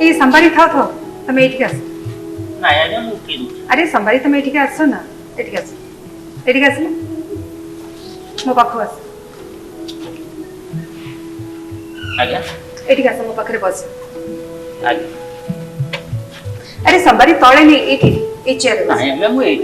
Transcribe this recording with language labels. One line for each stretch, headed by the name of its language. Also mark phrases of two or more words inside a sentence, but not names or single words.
Odia: ସମ୍ଭାରୀ ଥା ତମେ ଏଠି ଆସ ନାଇଁ ଆଜ୍ଞା ମୁଁ ଉଠେଇ ଦଉଛି। ଅରେ ସମ୍ଭାରୀ ତମେ ଏଠି ଆସ ନା ଏଠି ଆସ ନା ମୋ ପାଖୁ ଆସ ଆଜ୍ଞା ଏଠି ଆସ ମୋ ପାଖରେ ବସ ଆଜ୍ଞା ଅରେ ସମ୍ଭାରୀ ତଳେ ନହିଁ ଏଠି ଏ ଚେୟାର ନାଇଁ ଆଜ୍ଞା ମୁଁ ଏଇଠି